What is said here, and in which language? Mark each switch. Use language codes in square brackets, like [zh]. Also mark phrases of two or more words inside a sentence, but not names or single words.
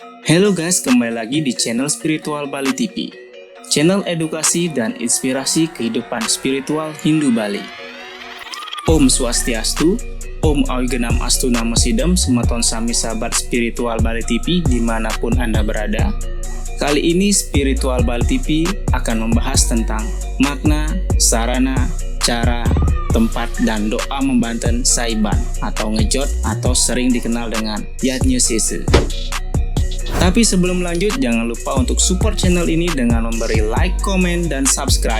[id] Halo guys, kembali lagi di channel Spiritual Bali TV. Channel edukasi dan inspirasi kehidupan spiritual Hindu Bali. [sa] Om Swastiastu, Om Awigenam Astu Namo Sidam, [ban] Semeton Sami [id] Sahabat Spiritual Bali TV dimanapun Anda berada. Kali ini Spiritual Bali TV akan membahas tentang makna, sarana, cara, tempat, dan doa membanten Saiban atau ngejot atau sering dikenal dengan Yatnya Sese. Tapi sebelum lanjut, jangan lupa untuk support channel ini dengan memberi like, komen, dan subscribe.